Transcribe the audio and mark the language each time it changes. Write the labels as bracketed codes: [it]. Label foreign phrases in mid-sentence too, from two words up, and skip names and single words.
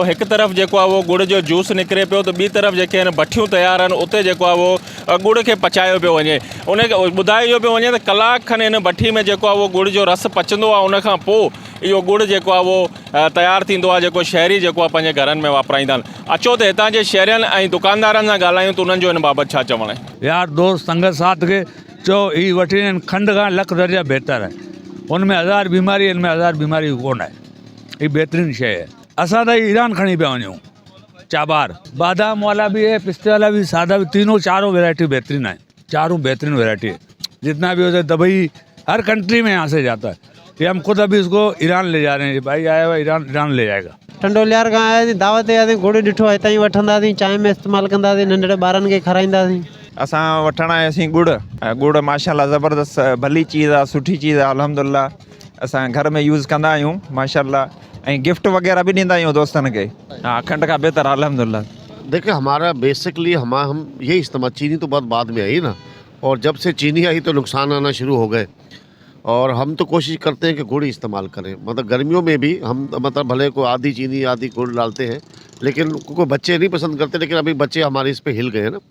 [sd] हिकु तरफ़ जेको आहे उहो गुड़ जो जूस निकिरे पियो त ॿी तरफ़ जेके आहिनि भठियूं तयारु आहिनि उते जेको आहे उहो गुड़ खे पचायो पियो वञे। उनखे ॿुधायो पियो वञे त कलाक खनि हिन भठी में जेको आहे उहो गुड़ जो रस पचंदो आहे, उनखां पोइ इहो गुड़ जेको आहे उहो तयारु थींदो आहे जेको शहरी जेको आहे पंहिंजे घरनि में वापराईंदा आहिनि। अचो त हितां जे शहरियुनि ऐं दुकानदारनि सां ॻाल्हायूं त उन्हनि जो हिन बाबति छा चवणु आहे। [ur] یار دوست سنگت ساتھ کے چو ہی وٹھی کھنڈ کا لکھ درجہ بہتر ہے، ان میں 1000 بیماری ان میں 1000 بیماری کون ہے. یہ بہترین شے ہے. [sd] असां त ईरान खणी पिया वञूं, [ur] چابار بادام والا بھی ہے، پستے والا بھی، سادہ بھی، تینوں چاروں ورائٹی بہترین ہے، چاروں بہترین ورائٹی ہے. جتنا بھی ہوتا ہے دبئی ہر کنٹری میں یہاں سے جاتا ہے. یہ ہم خود ابھی اس کو ایران لے جا رہے ہیں، بھائی آیا ہوا ایران لے جائے گا. [sd] टंडोलियार खां आयासीं, दावत ते आयासीं, गुड़ ॾिठो हितां ई वठंदासीं, चांहि में इस्तेमालु कंदासीं, नंढड़े ॿारनि खे खाराईंदासीं। असां वठण आयासीं गुड़ माशाल्लाह ज़बरदस्त भली चीज़ आहे, सुठी चीज़ आहे, अल्हम्दुलिल्लाह असां घर में यूज़ कंदा आहियूं माशाल्लाह ऐं गिफ्ट वग़ैरह भी ॾींदा आहियूं दोस्तनि खे। [ur] ہاں، کھنڈ کا بہتر الحمدللہ. دیکھیے ہمارا بیسکلی ہم یہی استعمال، چینی تو بہت بعد میں آئی نا، اور جب سے چینی آئی تو نقصان آنا شروع ہو گئے اور ہم تو کوشش کرتے ہیں کہ گڑ ہی استعمال کریں. مطلب گرمیوں میں بھی ہم مطلب بھلے کو آدھی چینی آدھی گڑ ڈالتے ہیں، لیکن کوئی بچے نہیں پسند کرتے، لیکن ابھی بچے ہمارے اس پہ ہل گئے ہیں نا.